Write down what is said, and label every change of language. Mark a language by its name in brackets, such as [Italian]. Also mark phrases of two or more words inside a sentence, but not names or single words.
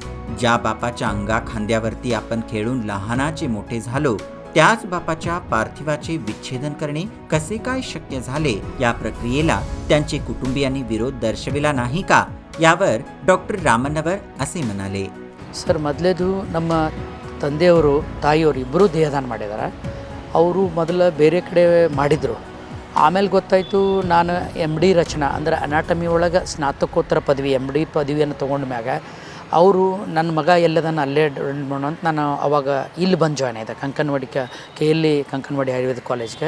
[Marathi] ज्या बापाच्या अंगा खांद्यावरती आपण खेळून लहानाचे मोठे झालो, त्याच बापाच्या पार्थिवाचे विच्छेदन करणे कसे काय शक्य झाले? या प्रक्रियेला त्यांचे कुटुंबियांनी विरोध दर्शविला नाही का? यावर डॉक्टर ರಾಮನ್ನವರ್ असे म्हणाले. [Kannada] ಸರ್, ಮೊದಲೇದು ನಮ್ಮ ತಂದೆಯವರು ತಾಯಿಯವರು ಇಬ್ಬರೂ ದೇಹದಾನ ಮಾಡಿದ್ದಾರೆ. ಅವರು ಮೊದಲು ಬೇರೆ ಕಡೆ ಮಾಡಿದರು. ಆಮೇಲೆ ಗೊತ್ತಾಯಿತು ನಾನು MD ರಚನಾ ಅಂದರೆ ಅನಾಟಮಿ ಒಳಗೆ ಸ್ನಾತಕೋತ್ತರ ಪದವಿ MD ಪದವಿಯನ್ನು ತೊಗೊಂಡ ಮ್ಯಾಗ ಅವರು ನನ್ನ ಮಗ ಎಲ್ಲದನ್ನು ಅಲ್ಲೇ ಮಾಡೋಣ ಅಂತ ನಾನು ಅವಾಗ ಇಲ್ಲಿ ಬಂದು ಜಾಯ್ನ್ ಆಯಿದೆ ಕಂಕನವಾಡಿ KLE ಕಂಕನವಾಡಿ ಆಯುರ್ವೇದ ಕಾಲೇಜ್ಗೆ.